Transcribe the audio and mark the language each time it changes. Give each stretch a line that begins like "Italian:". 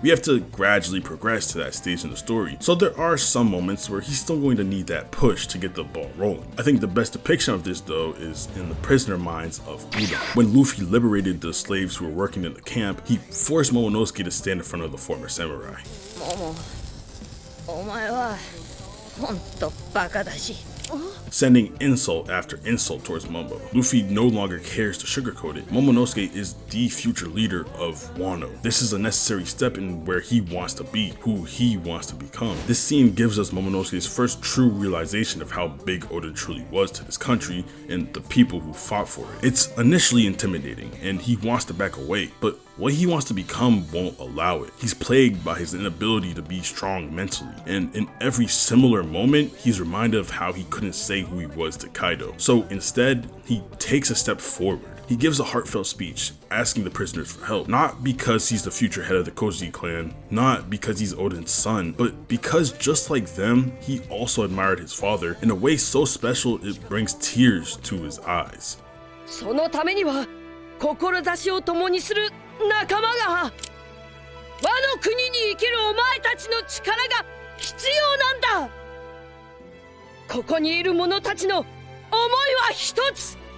English: We have to gradually progress to that stage in the story, so there are some moments where he's still going to need that push to get the ball rolling. I think the best depiction of this, though, is in the prisoner minds of Udon. When Luffy liberated the slaves who were working in the camp, he forced Momonosuke to stand in front of the former samurai.
Japanese: Momo, お前は本当バカだし.
English: Sending insult after insult towards Momo. Luffy no longer cares to sugarcoat it. Momonosuke is the future leader of Wano. This is a necessary step in where he wants to be, who he wants to become. This scene gives us Momonosuke's first true realization of how big Oda truly was to this country and the people who fought for it. It's initially intimidating and he wants to back away, but what he wants to become won't allow it. He's plagued by his inability to be strong mentally, and in every similar moment, he's reminded of how he couldn't say who he was to Kaido. So instead, he takes a step forward. He gives a heartfelt speech, asking the prisoners for help, not because he's the future head of the Kozuki clan, not because he's Oden's son, but because just like them, he also admired his father in a way so special it brings tears to his eyes.
Japanese: そのためには志を共にする仲間が和の国に生きるお前たちの力が必要なんだ。ここにいる者たちの思いは一つ。